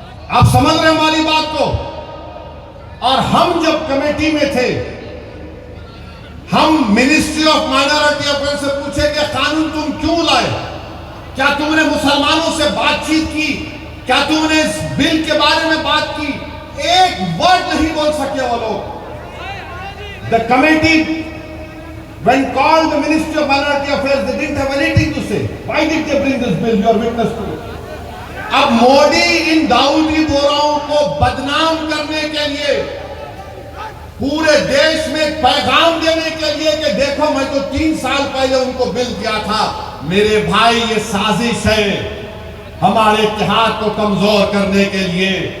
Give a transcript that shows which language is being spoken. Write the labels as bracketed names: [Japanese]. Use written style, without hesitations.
[Hindi] आप समझ रहे हैं हमारी बात को? और हम जब कमेटी में थे, हम मिनिस्ट्री ऑफ माइनॉरिटी अफेयर्स से पूछे कि कानून तुम क्यों लाए? क्या तुमने मुसलमानों से बातचीत की? क्या तुमने इस बिल के बारे में बात की? एक वर्ड नहीं बोल सके वो लोग। [English] The committee when called the Ministry of Minority Affairs, they didn't have anything to say. Why did they bring this bill? You are witness to it. [Hindi] अब मोदी इन दाऊदी बोहराओं को बदनाम करने के लिए, पूरे देश में पैगाम देने के लिए कि देखो मैं तो 3 साल पहले उनको बिल दिया था। मेरे भाई, ये साजिश है हमारे इत्तेहाद को कमजोर करने के लिए।